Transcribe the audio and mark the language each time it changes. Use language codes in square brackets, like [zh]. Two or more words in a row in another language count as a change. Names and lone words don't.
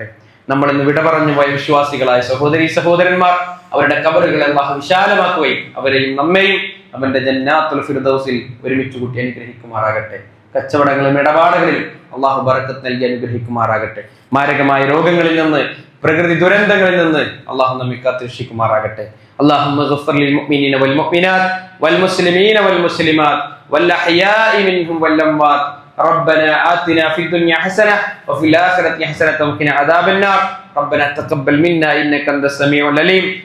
[ml] നമ്മൾ ഇന്ന് വിട പറഞ്ഞു പോയ വിശ്വാസികളായ സഹോദരന്മാർ, അവരുടെ ഖബറുകളെ അള്ളാഹു വിശാലമാക്കുകയും അവരെയും നമ്മെയും അവന്റെ ജന്നാത്തുൽ ഫിർദൗസിൽ ഒരുമിച്ച് കൂട്ടി അനുഗ്രഹിക്കുമാറാകട്ടെ. കച്ചവടങ്ങളിലും ഇടപാടുകളിലും അള്ളാഹു ബറക്കത്ത് നൽകി അനുഗ്രഹിക്കുമാറാകട്ടെ. മാരകമായ രോഗങ്ങളിൽ നിന്ന്, പ്രകൃതി ദുരന്തങ്ങളിൽ നിന്ന് അള്ളാഹു നമ്മെ കാത്തുരക്ഷിക്കുമാറാകട്ടെ. [ar] اللهم اغفر للمؤمنين والمؤمنات والمسلمين والمسلمات والأحياء منهم والأموات. ربنا آتنا في الدنيا حسنة وفي الآخرة حسنة وقنا عذاب النار. ربنا تقبل منا إنك أنت السميع العليم